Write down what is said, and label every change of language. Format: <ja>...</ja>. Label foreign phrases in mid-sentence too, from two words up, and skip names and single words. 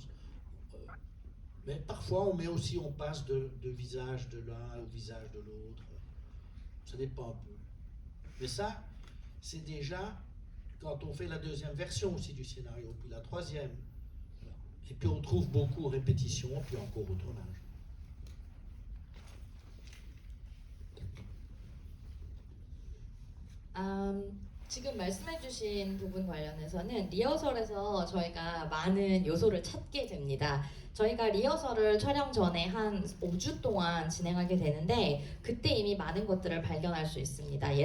<fr>Mais parfois, on passe de visage de l'un au visage de l'autre. Ça dépend un peu. Mais ça, c'est déjà quand on fait la deuxième version aussi du scénario, puis la troisième. Et puis on trouve beaucoup répétition, puis encore au tournage.</fr> <ko>지금 말씀해주신 부분 관련해서는 리허설에서 저희가 많은 요소를 찾게 됩니다. 저희가 리허설을 촬영 전에 한 5주 동안 진행하게 되는데 그때 이미 많은 것들을 발견할 수 있습니다.</ko>